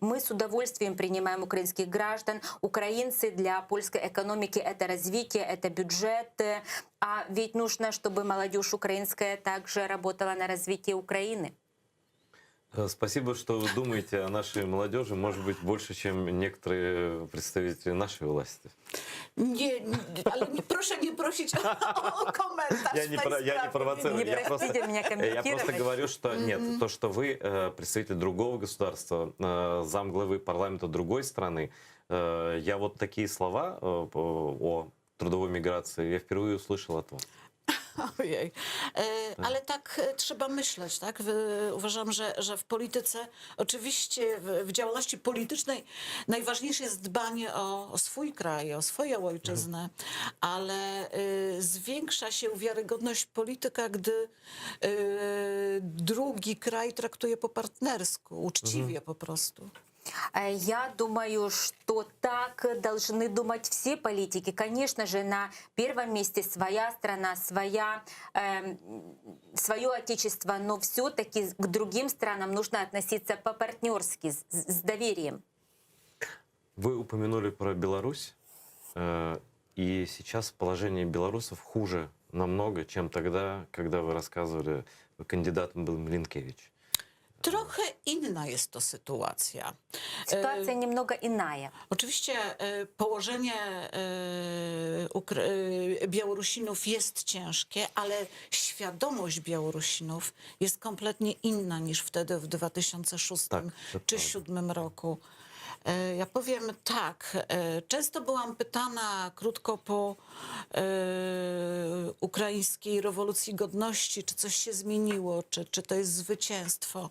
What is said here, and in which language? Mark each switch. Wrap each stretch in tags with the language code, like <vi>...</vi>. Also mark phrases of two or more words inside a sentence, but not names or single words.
<ru>Мы с удовольствием принимаем украинских граждан. Украинцы для польской экономики — это развитие, это бюджет. А ведь нужно, чтобы молодежь украинская также работала на развитие Украины. Спасибо, что вы думаете о нашей молодежи, может быть, больше, чем некоторые представители нашей власти.</ru> <pl>Ale proszę nie prosić o komentarz.</pl> <ru>Я не провоцирую, Не просите меня я комментировать. просто говорю, что нет, то, что вы представитель другого государства, замглавы парламента другой страны, я вот такие слова о трудовой миграции я впервые услышал от вас.</ru> <pl>Ojej. Ale tak trzeba myśleć, tak? Uważam, że w polityce, oczywiście w działalności politycznej najważniejsze jest dbanie o swój kraj, o swoją ojczyznę, ale zwiększa się wiarygodność polityka, gdy drugi kraj traktuje po partnersku, uczciwie po prostu.</pl> <ru>Я думаю, что так должны думать все политики. Конечно же, на первом месте своя страна, свое отечество, но все-таки к другим странам нужно относиться по-партнерски, с доверием. Вы упомянули про Беларусь, и сейчас положение белорусов хуже намного, чем тогда, когда вы рассказывали, кандидатом был Малинкевич.</ru> <pl>Trochę inna jest to sytuacja.</pl> <ru>Ситуация немного иная.</ru> <pl>Oczywiście położenie Białorusinów jest ciężkie, ale świadomość Białorusinów jest kompletnie inna niż wtedy w 2006 Tak, to czy prawda. 2007 roku. Ja powiem tak, często byłam pytana krótko po ukraińskiej rewolucji godności, czy coś się zmieniło, czy to jest zwycięstwo.</pl>